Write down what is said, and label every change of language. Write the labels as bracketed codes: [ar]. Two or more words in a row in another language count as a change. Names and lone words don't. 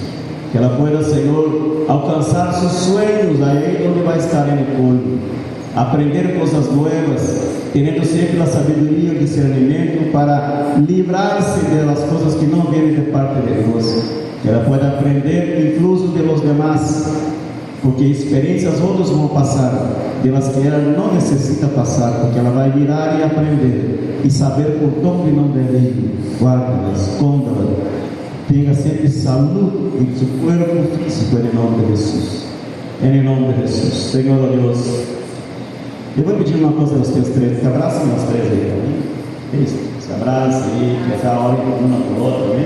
[pt] Que ela pueda, Senhor, alcançar seus sonhos aí onde vai estar no corpo. Aprender coisas novas, tendo sempre a sabedoria e o discernimento para livrar-se das coisas que não vêm de parte de Deus. Que ela pode aprender [es] incluso de los demás, [pt] porque experiências outros vão passar, delas que ela não necessita passar, porque ela vai virar e aprender e saber por onde não deve ir. Guarda-la, esconda-la, tenha sempre saúde em seu corpo físico, em nome de Jesus. Em nome de Jesus, Senhor Deus. Eu vou pedir uma coisa aos teus três, que abracem nós três aí, amém? Isso, se abracem aí, que essa hora uma para outra, amém?